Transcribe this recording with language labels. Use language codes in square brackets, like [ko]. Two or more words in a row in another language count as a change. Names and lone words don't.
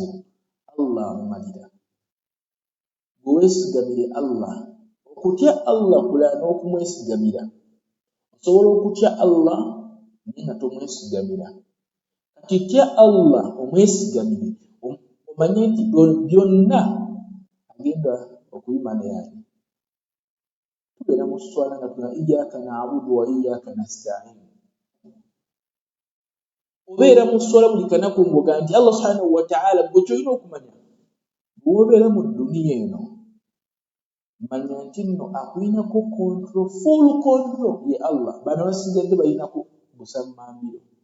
[lg] Allah amumalira bweweesigamire Allah okutya Allah kulala n'okumwesigamira osobola okutya Allah naye nga tomwesigamira kati tya Allah omwesigamire omanye nti byonna agenda okubimana yange tubeera mu swala nga tuna [ar] إياك نعبد وإياك نستعين [lg] obeera mu swala buli kanaku ng'oga nti [ar] الله سبحانه وتعالى [lg] gwe kyolina okumanya bw'obeera mu dduniya eno manya nti nno akulinako [en] control full control [lg] ye Allah bano basigadde balinako busammambiro